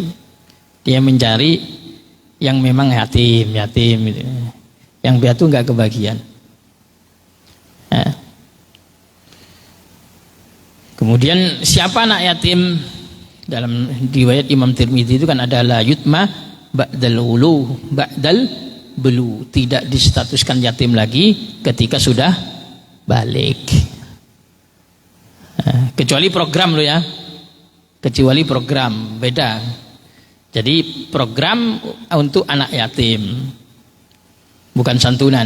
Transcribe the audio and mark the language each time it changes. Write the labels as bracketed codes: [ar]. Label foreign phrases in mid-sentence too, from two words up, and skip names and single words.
[id] Dia mencari yang memang yatim gitu. Yang piatu gak kebagian. Nah. Kemudian siapa anak yatim? Dalam riwayat Imam Tirmidzi itu kan ada [ar] لا يتم بعد الحلم بعد البلوغ, [id] tidak distatuskan yatim lagi ketika sudah balik. Nah, kecuali program lo ya, kecuali program beda. Jadi program untuk anak yatim, bukan santunan.